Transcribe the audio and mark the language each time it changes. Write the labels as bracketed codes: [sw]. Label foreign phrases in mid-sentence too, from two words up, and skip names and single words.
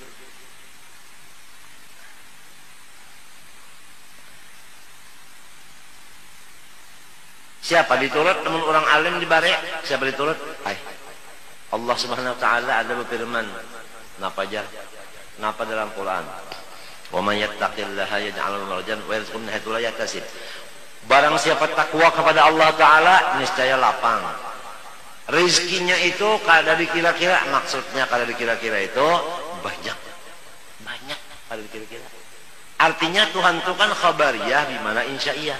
[bjn] Siapa diturut teman orang alim dibare? Siapa diturut? Allah [ar] سبحانه وتعالى [bjn] ada berfirman, napa aja? Napa dalam Quran? [ar] ومن يتق الله يجعل له مخرجا ويرزقه من حيث لا يحتسب. [id] Barang siapa takwa kepada Allah Ta'ala, niscaya lapang. [bjn] Rizkinya itu kada dikira-kira. Maksudnya kada dikira-kira itu banyak kada dikira-kira. [id] Artinya Tuhan itu kan [ar] خبرية بمعنى إنشائية.